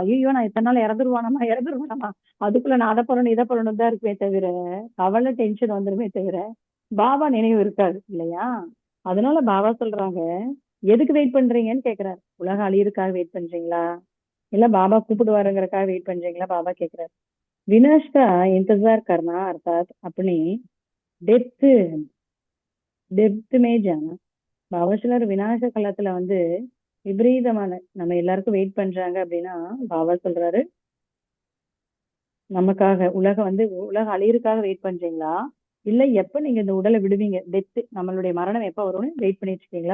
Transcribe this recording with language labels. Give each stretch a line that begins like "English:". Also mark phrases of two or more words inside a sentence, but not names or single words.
Tamil: ஐயோ நான் இத்தனை நாள் இறந்துருவானாமா அதுக்குள்ள நான் அதை பண்ணணும் இதை பண்ணணும் தான் இருக்குமே தவிர கவலை டென்ஷன் வந்துருமே தவிர பாபா நினைவு இருக்காது இல்லையா? அதனால பாபா சொல்றாங்க, எதுக்கு வெயிட் பண்றீங்கன்னு கேக்குறாரு. உலக அழியறதுக்காக வெயிட் பண்றீங்களா, இல்ல பாபா கூப்பிடுவாருங்கிறதுக்காக வெயிட் பண்றீங்களா? பாபா கேக்குறாரு.
Hindi: विनाश का इंतजार करना अर्थात अपनी डेप्थ डेप्थ में जाना.
Tamil: பாபா சிலர் விநாச காலத்துல வந்து விபரீதமான நம்ம எல்லாருக்கும் வெயிட் பண்றாங்க அப்படின்னா பாபா சொல்றாரு, நமக்காக உலகம் அழியறதுக்காக வெயிட் பண்றீங்களா, இல்ல எப்ப நீங்க இந்த உடலை விடுவீங்க, டெத் நம்மளுடைய மரணம் எப்ப வரும்னு வெயிட் பண்ணிட்டு இருக்கீங்களா?